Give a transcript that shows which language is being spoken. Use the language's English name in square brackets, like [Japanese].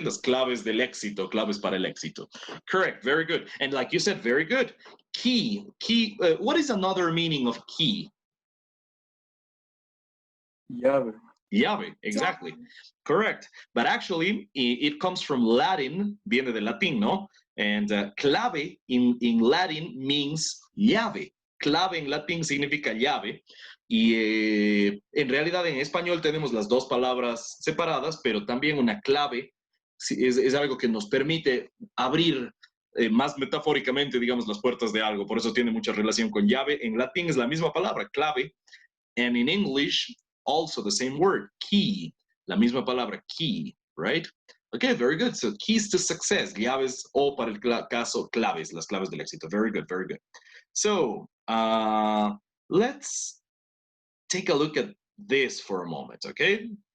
[Spanish] Las claves del éxito, claves para el éxito. [English] Correct, very good. And like you said, very good. Key, what is another meaning of key? [Spanish] Llave. [English] Llave, exactly. Correct. But actually, it comes from Latin, [Spanish] viene de latín, ¿no? [English] And clave in Latin means llave. [Spanish] Clave en latín significa llave. Y en realidad en español tenemos las dos palabras separadas, pero también una clave es algo que nos permite abrir más metafóricamente, digamos, las puertas de algo. Por eso tiene mucha relación con llave. En latín es la misma palabra, clave. [English] And in English, also the same word, key. [Spanish] La misma palabra, [English] key, right? Okay, very good. So keys to success, [Spanish] llaves, o para el caso, claves, las claves del éxito. [English] Very good, very good. So let's take a look at this for a moment, okay?